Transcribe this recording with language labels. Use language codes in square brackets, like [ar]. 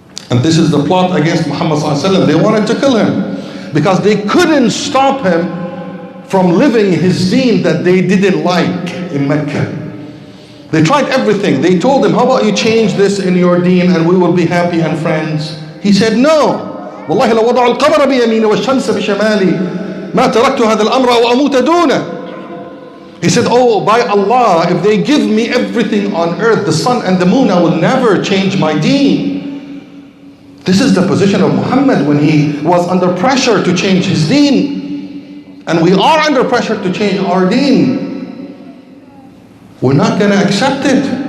[en] And this is the plot against Muhammad sallallahu alaihi wasallam. They wanted to kill him because they couldn't stop him from living his deen that they didn't like in Mecca. They tried everything. They told him, how about you change this in your deen and we will be happy and friends? He said, no. [ar] والله لو وضعوا القمر بيميني والشمس بشمالي ما تركت هذا الأمر أو أموت دونه. [en] He said, oh, by Allah, if they give me everything on earth, the sun and the moon, I will never change my deen. This is the position of Muhammad when he was under pressure to change his deen. And we are under pressure to change our deen. We're not going to accept it.